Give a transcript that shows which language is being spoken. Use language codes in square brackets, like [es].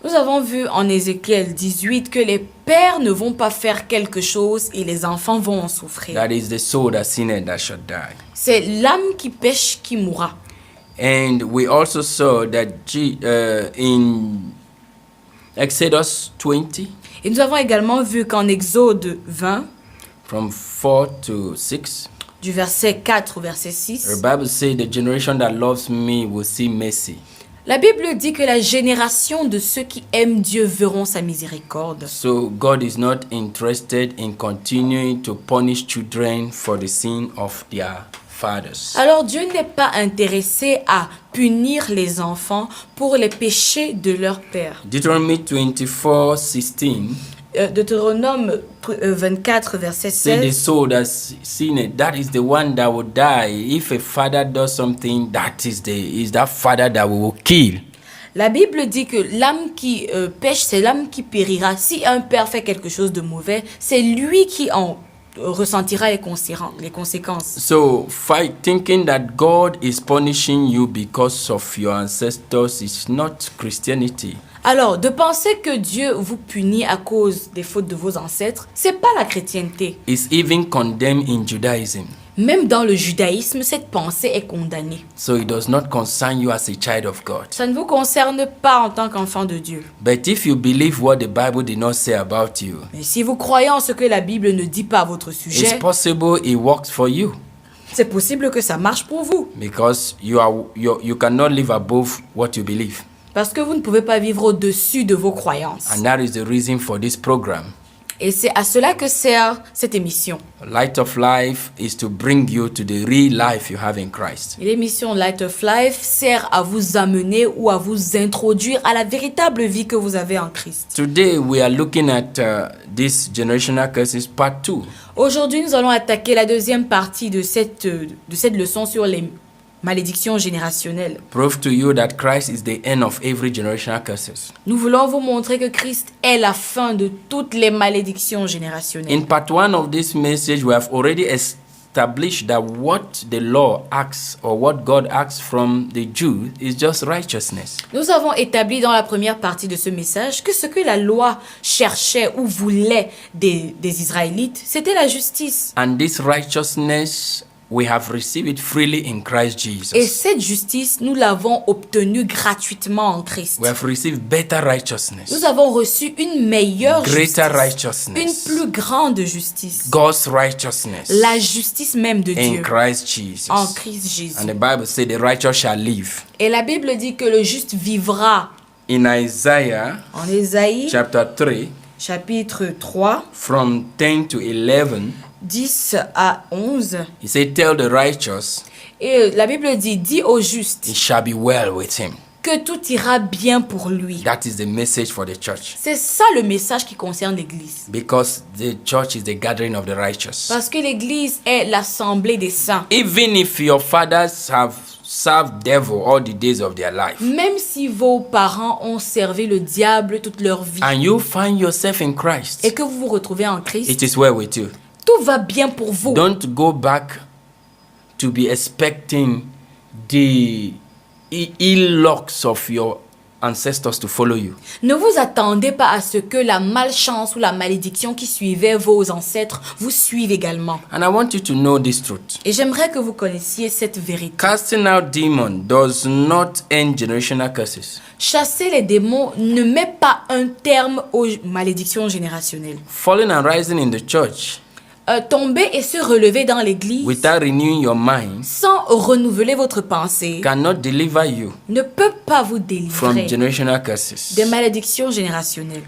[fr] Nous avons vu en Ézéchiel 18 que les pères ne vont pas faire quelque chose et les enfants vont en souffrir. [en] That is the soul that sinned that shall die. [fr] C'est l'âme qui pêche qui mourra. [en] And we also saw that in Exodus 20, [fr] Et nous avons également vu qu'en Exode 20, [en] from 4 to 6, [fr] du verset 4 au verset 6, [en] the Bible says the generation that loves me will see mercy. [fr] la Bible dit que la génération de ceux qui aiment Dieu verront sa miséricorde. [en] So God is not interested in continuing to punish children for the sin of their fathers. [fr] Alors Dieu n'est pas intéressé à punir les enfants pour les péchés de leur père. [en] Deuteronomy 24:16 [fr] Deutéronome 24 verset [en] say the [fr] 16. [en] soul that sinned, that is the one that will die. If a father does something, that is that father that we will kill. [fr] La Bible dit que l'âme qui pêche, c'est l'âme qui périra. Si un père fait quelque chose de mauvais, c'est lui qui en ressentira les conséquences. [en] So thinking that God is punishing you because of your ancestors is not Christianity. [fr] Alors, de penser que Dieu vous punit à cause des fautes de vos ancêtres, c'est pas la chrétienté. [en] It's even condemned in Judaism. [fr] Même dans le judaïsme, cette pensée est condamnée. [en] So it does not concern you as a child of God. [fr] Ça ne vous concerne pas en tant qu'enfant de Dieu. [en] But if you believe what the Bible did not say about you, [fr] Mais si vous croyez en ce que la Bible ne dit pas à votre [en] it's [fr] sujet, [en] possible it works for you [fr] c'est possible que ça marche pour vous. [en] because you cannot live above what you believe. [fr] Parce que vous ne pouvez pas vivre au-dessus de vos croyances. [en] And that is the reason for this program. [fr] Et c'est à cela que sert cette émission. [en] Light of Life is to bring you to the real life you have in Christ. [fr] Et l'émission Light of Life sert à vous amener ou à vous introduire à la véritable vie que vous avez en Christ. [en] Today we are looking at this generational curses part 2. [fr] Aujourd'hui, nous allons attaquer la deuxième partie de cette leçon sur les malédiction générationnelle. [en] Prove to you that Christ is the end of every generational curses. [fr] Nous voulons vous montrer que Christ est la fin de toutes les malédictions générationnelles. [en] In part 1 of this message, we have already established that what the law asks or what God asks from the Jew is just righteousness. [fr] Nous avons établi dans la première partie de ce message que ce que la loi cherchait ou voulait des Israélites, c'était la justice. [en] And this righteousness we have received it freely in Christ Jesus. [fr] Et cette justice, nous l'avons obtenue gratuitement en Christ. [en] We have received better righteousness, [fr] Nous avons reçu une meilleure [en] greater [fr] justice, une [en] righteousness, [fr] plus grande justice, [en] God's righteousness [fr] la justice même de [en] in [fr] Dieu [en] Christ Jesus. [fr] en Christ Jésus. [en] And the Bible says the righteous shall live. [fr] Et la Bible dit que le juste vivra. [en] In Isaiah [fr] En Ésaïe, [en] chapter 3, [fr] chapitre 3, [en] from 10 to 11, [fr] 10 à 11. [en] he said, tell the righteous, [fr] Et la Bible dit, dis au juste [en] it shall be well with him. [fr] que tout ira bien pour lui. [en] That is the message for the church. [fr] C'est ça le message qui concerne l'Église. [en] Because the church is the gathering of the righteous. [fr] Parce que l'Église est l'assemblée des saints. [en] Even if your fathers have served devil all the days of their life, [fr] Même si vos parents ont servi le diable toute leur vie [en] and you find yourself in Christ, [fr] et que vous vous retrouvez en Christ, [en] it is well with you. [fr] tout va bien pour vous. [en] Don't go back to be expecting the ill lucks of your ancestors to follow you. [fr] Ne vous attendez pas à ce que la malchance ou la malédiction qui suivait vos ancêtres vous suive également. [en] And I want you to know this truth. [fr] Et j'aimerais que vous connaissiez cette vérité. [en] Casting out demons does not end generational curses. [fr] Chasser les démons ne met pas un terme aux malédictions générationnelles. [en] Falling and rising in the church [fr] Tomber et se relever dans l'église [en] without renewing your mind [fr] sans renouveler votre pensée [en] cannot deliver you [fr] ne peut pas vous [en] from [fr] délivrer [en] generational curses. [fr] des malédictions générationnelles.